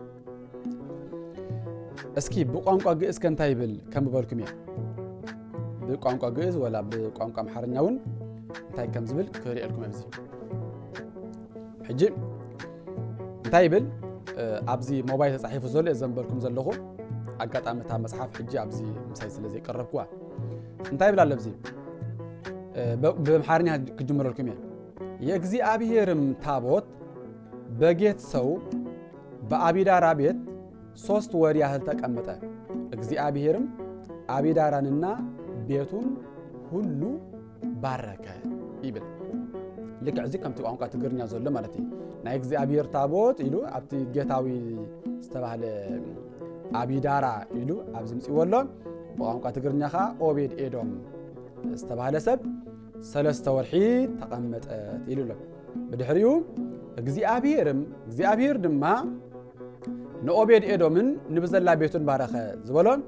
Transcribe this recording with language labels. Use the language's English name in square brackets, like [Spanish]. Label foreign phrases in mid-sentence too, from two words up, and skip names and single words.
[Amharic] እስኪ በቋንቋ ግዕዝ [Tigrinya] ከንታ ይብል ከም በልኩም ያ በቋንቋ ግዕዝ ወላ በቋንቋ አማርኛውን እንታይ ከም ዝብል ክሪአልኩም ኣብዚ ሕጂ እንታይ ይብል ኣብዚ ሞባይል ተጻሒፉ ዘሎ ዘንበልኩም ዘለኹ አጋጣሚታ መጽሐፍ ሕጂ ኣብዚ ምሳይ ስለዚ ቀረብኩ እንታይ ይብል አለ ኣብዚ በአማርኛ ክጅምረልኩም ያ [Amharic] የእግዚአብሔርም ታቦት በጌት ሰው በአቢዳራ ቤት 3 ወር ያህል ተቀመጠ እግዚአብሔርም አቢዳራንና ቤቱን ሁሉ ባረከ [Tigrinya] ይብል ልክ እዚ ከምቲ ቋንቋ ትግርኛ ዘሎ ማለት እዩ ናይ እግዚአብሔር ታቦት ኢሉ ኣብቲ ጌታዊ ዝተባህለ አቢዳራ ኢሉ ኣብዚ ምጽወሎ በቋንቋ ትግርኛ ኻ ኦቤድ ኤዶም ዝተባህለ ሰብ 3 ወርሒ ተቀመጠ ኢሉሎ በድሕሪኡ እግዚአብሔር ድማ ንኦቤድ ኤዶምን ንብዘላ ቤቱን ባረኸ ዝበሎ